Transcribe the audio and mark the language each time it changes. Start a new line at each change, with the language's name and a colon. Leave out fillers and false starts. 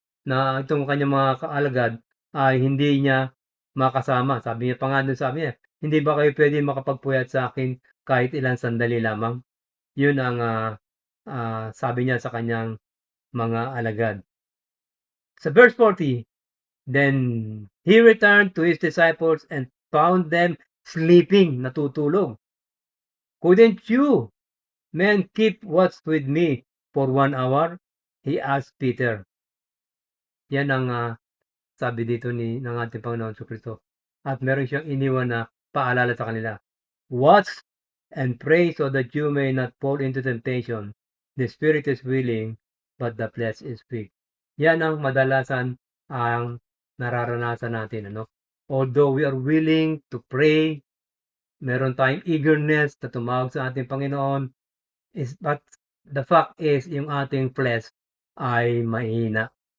Filipino: Na itong kanyang mga kaalagad ay hindi niya makasama. Sabi niya pa nga do'n, sabi niya, "Hindi ba kayo puwedeng makapagpuyat sa akin kahit ilang sandali lamang?" 'Yun ang, sabi niya sa kanyang mga alagad.
English: Sa verse 40, "Then he returned to his disciples and found them sleeping,"
Filipino: natutulog.
English: "Couldn't you men keep watch with me for 1 hour?" he asked Peter.
Filipino: Yan ang, sabi dito ng ating Panginoon Jesucristo. At meron siyang iniwan na paalala sa kanila.
English: "Watch and pray so that you may not fall into temptation. The spirit is willing, but the flesh is weak."
Filipino: Yan ang madalasan ang nararanasan natin, ano?
English: Although we are willing to pray,
Filipino: meron tayong eagerness na tumawag sa ating Panginoon,
English: but the fact is,
Filipino: yung ating flesh ay mahina.